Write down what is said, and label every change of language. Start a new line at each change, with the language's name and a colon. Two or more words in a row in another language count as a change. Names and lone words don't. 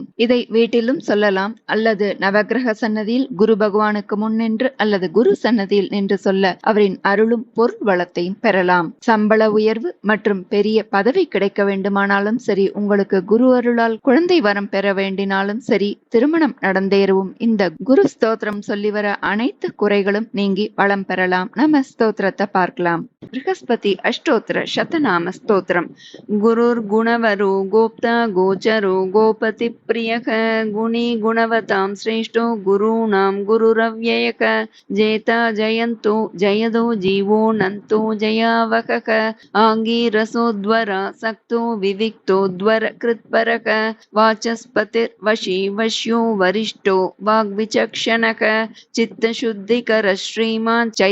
Tamil: இதை வீட்டிலும் சொல்லலாம், அல்லது நவகிரக சன்னதியில் குரு பகவானுக்கு முன் நின்று அல்லது குரு சன்னதி நின்று சொல்ல அவரின் அருளும் பொருள் வளத்தையும் பெறலாம். சம்பள உயர்வு மற்றும் பெரிய பதவி கிடைக்க வேண்டுமானாலும் சரி, உங்களுக்கு குரு அருளால் குழந்தை வரம் பெற வேண்டினாலும் சரி, திருமணம் நடந்தேறவும் இந்த குரு ஸ்தோத்திரம் சொல்லி வர அனைத்து குறைகளும் நீங்கி வளம் பெறலாம். நம்ம ஸ்தோத்திரத்தை பார்க்கலாம்.
Sanskrit: बृहस्पति अष्टोत्तर शतनाम स्तोत्रम. गुरुर् गुणवरो गोप्ता गोचरो गोपति प्रियः गुणी गुणवतां श्रेष्ठो गुरूणां गुरुरव्ययः जेता जयन्तो जयदो जीवो नन्तो जयावहः आङ्गीरसोद्वरा सक्तो विविक्तोद्वर कृत्परः वाचस्पतिर्वशी वश्यो वरिष्ठो वाग्विचक्षणः चित्तशुद्धिकर श्रीमान्